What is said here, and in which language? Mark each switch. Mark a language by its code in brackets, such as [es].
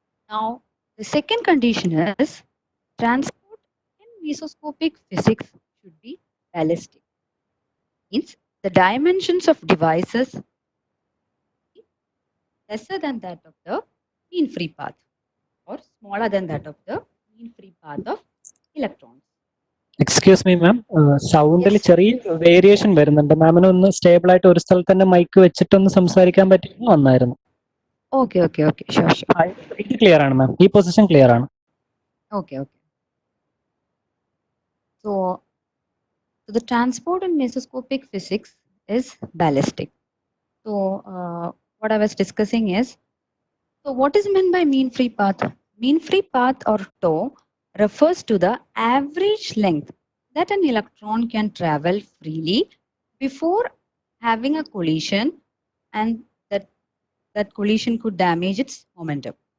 [en] Now, the second condition is transport in mesoscopic physics should be ballistic. Means the dimensions of devices lesser than that of the mean free path or smaller than that of the mean free path of electrons. [ml] Excuse me ma'am, സൗണ്ടിൽ [en] Yes. [ml] ചെറിയ variation വരുന്നുണ്ട്. മാമിന് ഒന്ന് stable ആയിട്ട് ഒരു സ്ഥലത്ത് തന്നെ mic വെച്ചിട്ടൊന്ന് സംസാരിക്കാൻ പറ്റിയെങ്കിൽ നന്നായിരുന്നു. [en] Okay, okay, okay. Sure, sure. [ml] ഇത് ക്ലിയർ ആണ് മാം, ഈ പൊസിഷൻ ക്ലിയർ ആണ്. [en] Okay, okay. So the transport in mesoscopic physics is ballistic. So what I was discussing is, so what is meant by mean free path? Mean free path or tau refers to the average length that an electron can travel freely before having a collision, and that collision could damage its momentum.